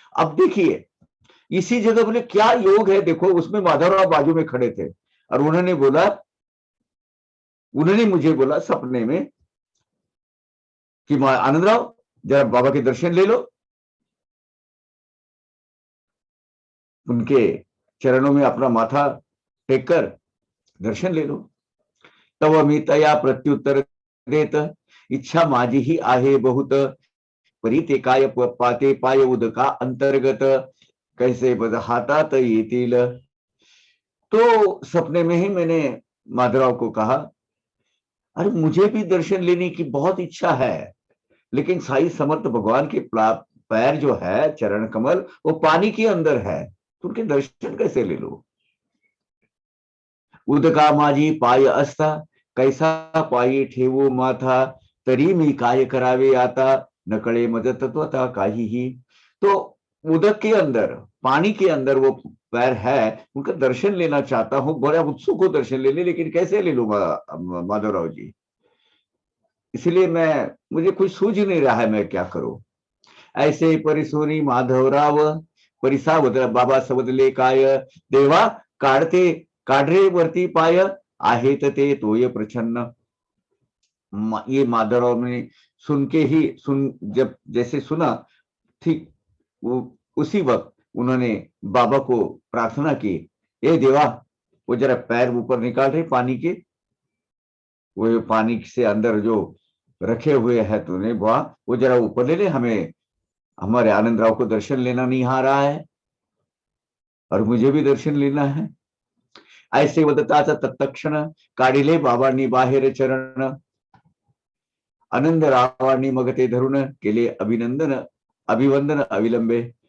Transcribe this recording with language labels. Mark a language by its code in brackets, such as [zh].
[hi] अब देखिए इसी जगह बोले क्या योग है, देखो उसमें माधवराव बाजू में खड़े थे, और उन्होंने मुझे बोला सपने में कि आनंदराव जरा बाबा के दर्शन ले लो, उनके चरणों में अपना माथा टेककर दर्शन ले लो। [mr] तब अमितया प्रत्युत्तर देत, इच्छा माझी ही आहे बहुत, परिते काय पाते पाय उदका अंतर्गत, कैसे बद हातात येतील। [hi] तो सपने में ही मैंने माधवराव को कहा, अरे मुझे भी दर्शन लेने की बहुत इच्छा है, लेकिन साई समर्थ भगवान के पैर जो है चरण कमल वो पानी के अंदर है, तो उनके दर्शन कैसे ले लो। [mr] उदका माझी पाय असता, कैसा पायी ठेवू माथा, तरी मी काय करावे आता, नकळे मज तत्वता काहीही। तो [hi] उदक के अंदर, पानी के अंदर वो पैर है, उनका दर्शन लेना चाहता हूँ, बड़ा उत्सुक हो दर्शन लेने, लेकिन कैसे ले लूंगा माधवराव जी। इसलिए मुझे कुछ सूझ ही नहीं रहा है मैं क्या करूं। [mr] ऐसे परिसोनी माधवराव परिसावत बाबा सबदले काय, देवा काढते काढरे वरती पाय, आहेत ते तोय प्रछन्न। [hi] ये माधवराव ने सुन के ही जब जैसे सुना, ठीक वो उसी वक्त उन्होंने बाबा को प्रार्थना की, ए देवा, वो जरा पैर ऊपर निकाल रहे पानी के, वो पानी से अंदर जो रखे हुए है तूने बुआ, वो जरा ऊपर ले ले, हमें हमारे आनंद राव को दर्शन लेना नहीं आ रहा है, और मुझे भी दर्शन लेना है। [mr] ऐसे वदताचा तत्क्षण काढिले बाबांनी बाहेर चरण, आनंद रावांनी मग ते धरून केले अभिनंदन अभिवंदन अविलंबे।